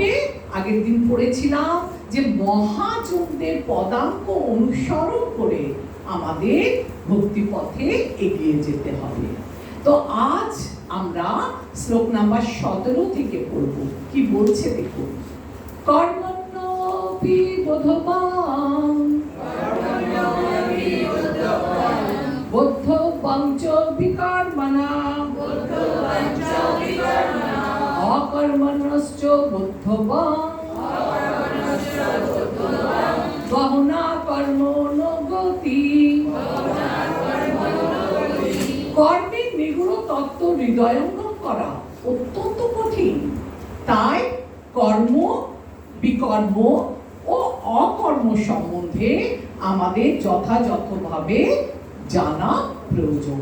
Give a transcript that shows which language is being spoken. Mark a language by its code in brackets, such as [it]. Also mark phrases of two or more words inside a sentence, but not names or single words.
[bn] আগের দিন পড়েছিলাম যে মহাযোগদের পদাঙ্ক অনুসরণ করে আমাদের ভক্তি পথে এগিয়ে যেতে হবে। তো আজ আমরা শ্লোক নাম্বার 17 থেকে পড়ব। কি বলছে দেখুন। [sa] কর্মণ্যপি বোধবান বুদ্ধবাং চ বিকর্মণা অকর্মণ্যশ্চ বুদ্ধবাং গহনা কর্মো ন গতি। [bn] কর্মের নিগূঢ় তত্ত্ব হৃদয়ঙ্গম করা অত্যন্ত কঠিন, তাই কর্ম, বিকর্ম ও অকর্ম সম্বন্ধে আমাদের যথাযথভাবে জানা প্রয়োজন।